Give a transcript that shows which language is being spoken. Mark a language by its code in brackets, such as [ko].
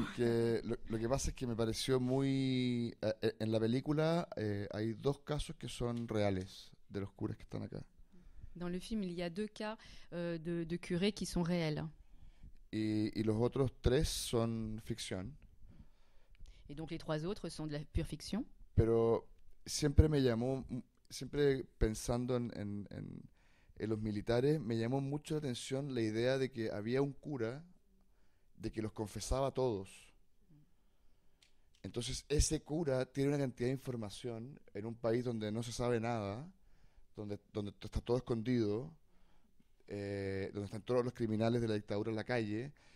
[es] Porque lo que pasa es que me pareció muy... en la película hay dos casos que son reales de los curas que están acá. [fr] Dans le film, il y a 2 cas de curés qui sont réels. [es] Y los otros 3 son ficción. [fr] Et donc les 3 autres sont de la pure fiction. [es] Pero siempre me llamó, siempre pensando en los militares, me llamó mucho la atención la idea de que había un cura de que los confesaba a todos. Entonces ese cura tiene una cantidad de información en un país donde no se sabe nada, donde está todo escondido, donde están todos los criminales de la dictadura en la calle.